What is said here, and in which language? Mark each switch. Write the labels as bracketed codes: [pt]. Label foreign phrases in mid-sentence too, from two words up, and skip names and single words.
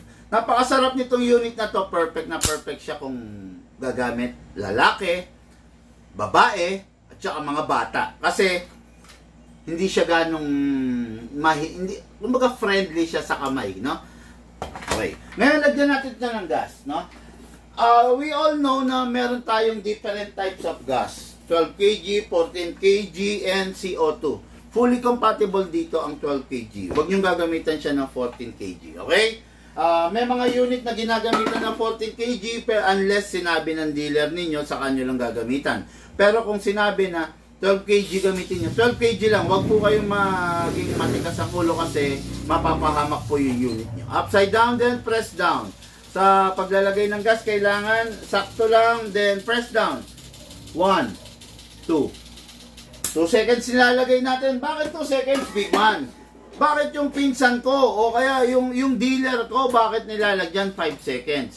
[tl] Napakasarap nitong unit na to. Perfect na perfect siya kung gagamit lalaki, babae, at saka mga bata. Kasi, hindi siya ganong, kumbaga friendly siya sa kamay, no? Okay. Ngayon, lagyan natin ito ng gas, no? [en] We all know [tl] na meron tayong [en] different types of gas. [tl] 12 kg, 14 kg, and CO2. [en] Fully compatible [tl] dito ang 12 kg. Huwag niyong gagamitan siya ng 14 kg. Okay? May mga unit na ginagamitan ng 14 kg pero unless sinabi ng dealer ninyo, sa kanyo lang gagamitan. Pero kung sinabi na 12 kg gamitin nyo, 12 kg lang, huwag po kayong maging matikas ang ulo kasi mapapahamak po yung unit nyo. [en] Upside down, then press down. [tl] Sa paglalagay ng gas, kailangan sakto lang, [en] then press down. [tl] 1, 2. 2 seconds nilalagay natin. Bakit 2 seconds, [en] big man? [tl] Bakit yung pinsan ko o kaya yung dealer ko, bakit nilalagyan 5 seconds?